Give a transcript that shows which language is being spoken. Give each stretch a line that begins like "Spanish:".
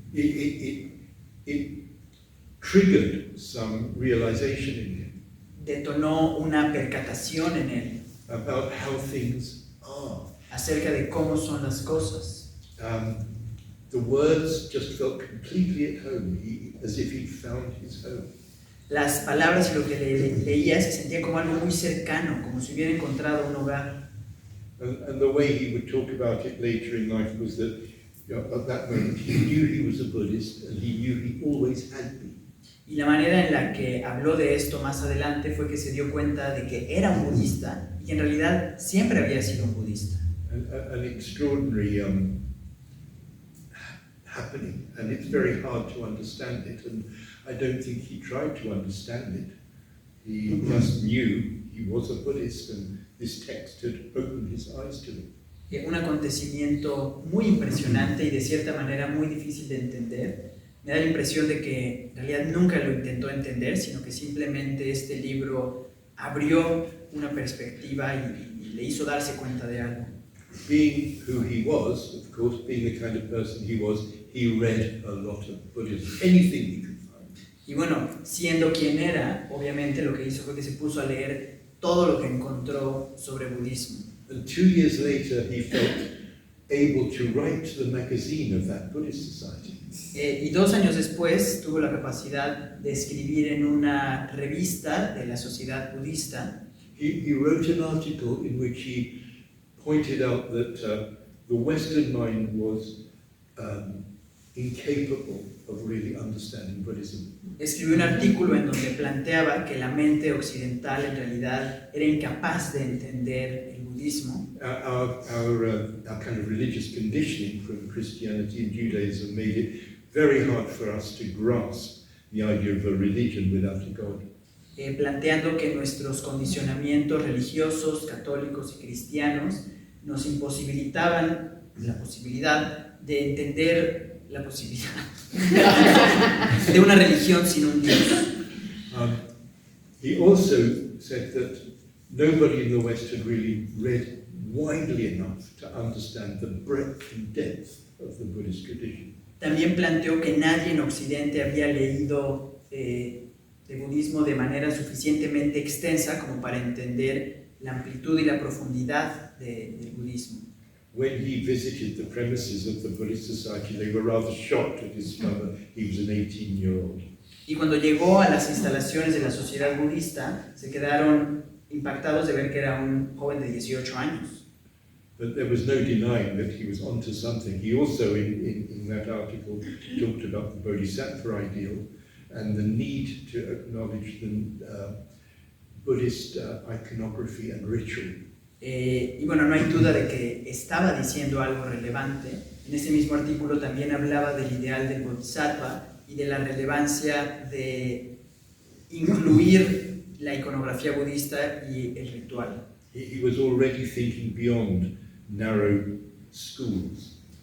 English: It triggered some realization in him
Spanish: Detonó una percatación en él
English: about how things are.
Spanish: acerca de cómo son las cosas.
English: The words just felt completely at home, as if he'd found his home.
Spanish: Las palabras y lo que leía se sentía como algo muy cercano, como si hubiera encontrado un hogar.
English: And the way he would talk about it later in life was that, at that moment he knew he was a Buddhist and he knew he always had been.
Spanish: Y la manera en la que habló de esto más adelante fue que se dio cuenta de que era un budista y en realidad siempre había sido un budista.
English: An extraordinary happening, and it's very hard to understand it, and I don't think he tried to understand it. He just knew he was a Buddhist and this text had opened his eyes to it.
Spanish: Un acontecimiento muy impresionante y de cierta manera muy difícil de entender. Me da la impresión de que en realidad nunca lo intentó entender, sino que simplemente este libro abrió una perspectiva y le hizo darse cuenta de algo.
English: Being who he was, of course, being the kind of person he was, he read a lot of Buddhism, anything he could find.
Spanish: Y bueno, siendo quien era, obviamente lo que hizo fue que se puso a leer todo lo que encontró sobre budismo.
English: And 2 years later, he felt able to write the magazine of that Buddhist society.
Spanish: Y 2 años después tuvo la capacidad de escribir en una revista de la sociedad budista.
English: He wrote an article in which he pointed out that the Western mind was incapable of really understanding Buddhism.
Spanish: Escribió un artículo en donde planteaba que la mente occidental en realidad era incapaz de entender el budismo.
English: Our kind of religious conditioning from Christianity and Judaism made it very hard for us to grasp the idea of a religion without a God.
Spanish: Planteando que nuestros condicionamientos religiosos, católicos y cristianos nos imposibilitaban la posibilidad de entender la posibilidad de una religión sin un Dios.
English: He also said that nobody in the West had really read widely enough to understand the breadth and depth of the Buddhist tradition.
Spanish: También planteó que nadie en Occidente había leído de budismo de manera suficientemente extensa como para entender la amplitud y la profundidad del budismo.
English: When he visited the premises of the Buddhist Society, they were rather shocked to discover he was an 18-year-old.
Spanish: Y cuando llegó a las instalaciones de la sociedad budista, se quedaron impactados de ver que era un joven de 18 años.
English: But there was no denying that he was onto something. He also, in that article, talked about the Bodhisattva ideal and the need to acknowledge the Buddhist iconography and ritual.
Spanish: Y bueno, no hay duda de que estaba diciendo algo relevante. En ese mismo artículo también hablaba del ideal del Bodhisattva y de la relevancia de incluir la iconografía budista y el ritual.
English: He was already thinking beyond narrow schools.